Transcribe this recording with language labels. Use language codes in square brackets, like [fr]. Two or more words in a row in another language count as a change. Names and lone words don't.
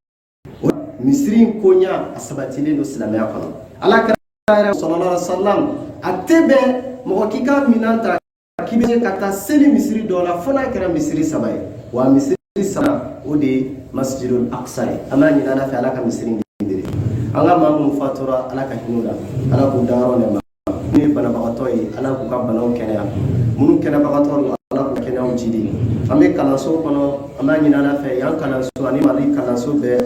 [bm] misiri in ko ɲa a sabatilen don silamɛya kɔnɔ ala kira yɛrɛ [ar] صلى الله عليه وسلم [bm] a tɛ bɛn mɔgɔ k'i ka minɛn ta k'i bɛ ka taa seli misiri dɔ la fo n'a kɛra misiri 3 ye wa misiri 3 o de ye [ar] المسجد الأقصى [bm] ye an b'a ɲini ala fɛ ala ka misiri libéré an ka maa minnu fatura ala ka hinɛ u la ala k'u dayɔrɔ nɛɛma minnu ye banabagatɔ ye ala k'u ka banaw kɛnɛya minnu kɛnɛbagatɔ don ala k'u kɛnɛyaw jidi an bɛ kalanso kɔnɔ an b'a ɲini ala fɛ yan kalanso ani mali kalanso bɛɛ